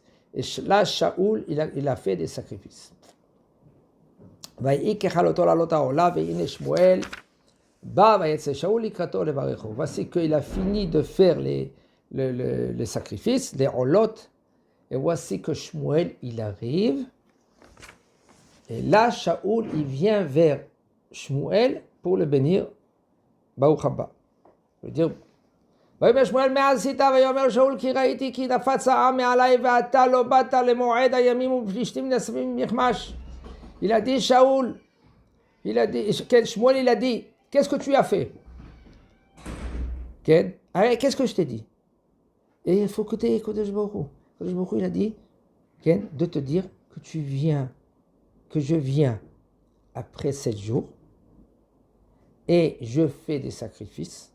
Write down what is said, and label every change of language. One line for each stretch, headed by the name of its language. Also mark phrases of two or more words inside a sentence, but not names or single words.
French: Et là, Shaoul, il a fait des sacrifices. Voici qu'il a fini de faire les sacrifices, les olot. Et voici que Shmuel, il arrive. Et là, Shaoul, il vient vers Shmuel pour le bénir.
Hebrew: ברוך הבא.
French: Je veux dire,
Hebrew: ויאמר שמואל מה עשית? ויאמר שאול כי ראיתי כי נפץ העם מעלי ואתה לא באת למועד הימים ופלישתים נאספים במחמש.
French: Il a dit Shaoul, Shmuel il a dit, qu'est-ce que tu as fait? Qu'est-ce que je t'ai dit? Et il faut écouter
Hebrew: קודש ברוך הוא. קודש ברוך הוא,
French: il a dit de te dire que je viens après 7 jours et je fais des sacrifices.